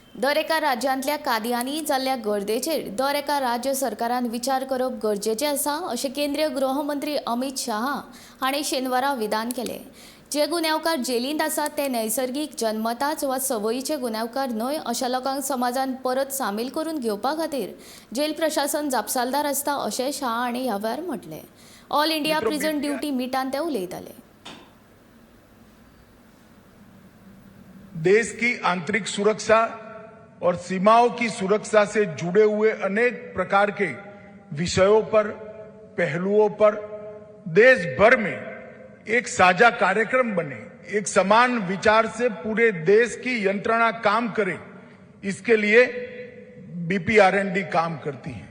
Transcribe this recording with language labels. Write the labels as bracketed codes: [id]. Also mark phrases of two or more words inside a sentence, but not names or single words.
[kok] दर एका राज्यांतल्या कायद्यांनी जाल्ल्या गर्देचेर दर एका राज्य सरकारान विचार करप गरजेचें आसा अशें केंद्रीय गृहमंत्री अमित शाह हाणें शेनवारा विधान केलें। जे गुन्यांवकार जेलींत आसात ते नैसर्गिक जन्मताच वा संवयीचे गुन्यांवकार न्हय अशा लोकांक समाजान परत सामील करून घेवपा खातीर जेल प्रशासन जापसालदार आसता अशें शाह हाणें ह्या वेळार म्हटलें। ऑल इंडिया प्रिझन ड्युटी मीटान ते उलयताले। [hi] देश की आंतरिक सुरक्षा और सीमाओं की सुरक्षा से जुड़े हुए अनेक प्रकार के विषयों पर, पहलुओं पर देश भर में एक साझा कार्यक्रम बने, एक समान विचार से पूरे देश की यंत्रणा काम करे, इसके लिए बीपीआरएनडी काम करती है।